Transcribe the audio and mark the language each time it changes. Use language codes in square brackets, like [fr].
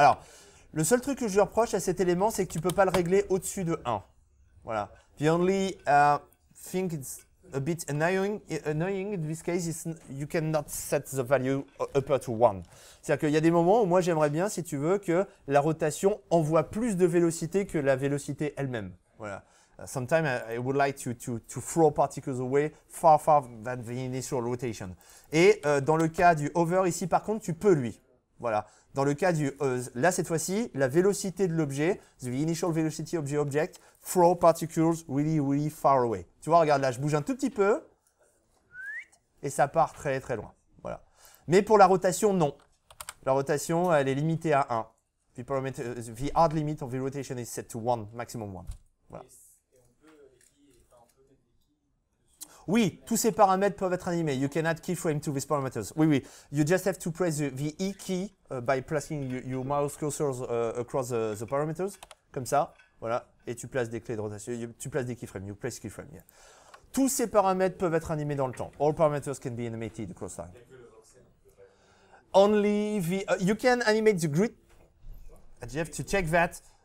[fr] Alors, le seul truc que je lui reproche à cet élément, c'est que tu ne peux pas le régler au-dessus de 1. Voilà. [en] The only thing it's a bit annoying in this case is you cannot set the value upper to 1. [fr] C'est-à-dire qu'il y a des moments où moi j'aimerais bien, si tu veux, que la rotation envoie plus de vélocité que la vélocité elle-même. Voilà. [en] Sometimes I would like to throw particles away far than the initial rotation. [fr] Et dans le cas du hover ici, par contre, tu peux lui. Voilà. Dans le cas du... là, cette fois-ci, la vélocité de l'objet, [en] the initial velocity of the object, throw particles really, really far away. [fr] Tu vois, regarde là, je bouge un tout petit peu, et ça part très, très loin. Voilà. Mais pour la rotation, non. La rotation, elle est limitée à 1. [en] The hard limit of the rotation is set to 1, maximum 1. [fr] Voilà. Oui, tous ces paramètres peuvent être animés. [en] You can add keyframe to these parameters. [fr] Oui, oui. [en] You just have to press the E key by placing your mouse cursors across the parameters. [fr] Comme ça, voilà. Et tu places des clés de rotation. Tu places des keyframes. [en] You place keyframe. Yeah. [fr] Tous ces paramètres peuvent être animés dans le temps. [en] All parameters can be animated across time. Only the... you can animate the grid. You have to check that.